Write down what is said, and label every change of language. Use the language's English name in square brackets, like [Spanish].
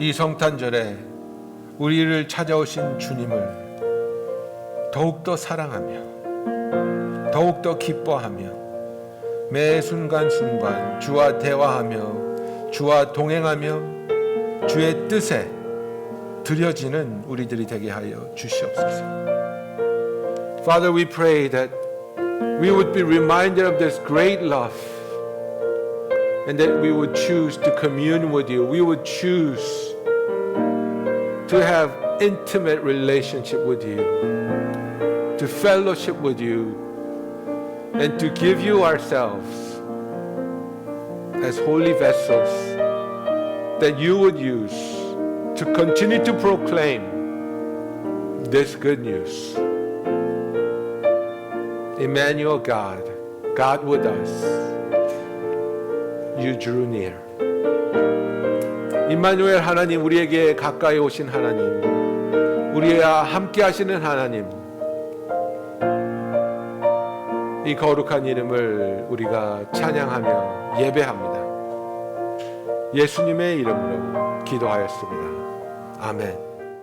[Korean] 이 성탄절에 우리를 찾아오신 주님을 더욱더 사랑하며 더욱더 기뻐하며 매 순간순간 주와 대화하며 주와 동행하며 주의 뜻에 드려지는 우리들이 되게 하여 주시옵소서. [English] Father, we pray that we would be reminded of this great love and that we would choose to commune with you. We would choose to have intimate relationship with you, to fellowship with you, and to give you ourselves as holy vessels that you would use to continue to proclaim this good news. Emmanuel, God, God with us, you drew near. [Korean] 임마누엘 하나님, 우리에게 가까이 오신 하나님, 우리와 함께 하시는 하나님, 이 거룩한 이름을 우리가 찬양하며 예배합니다. 예수님의 이름으로 기도하였습니다. 아멘.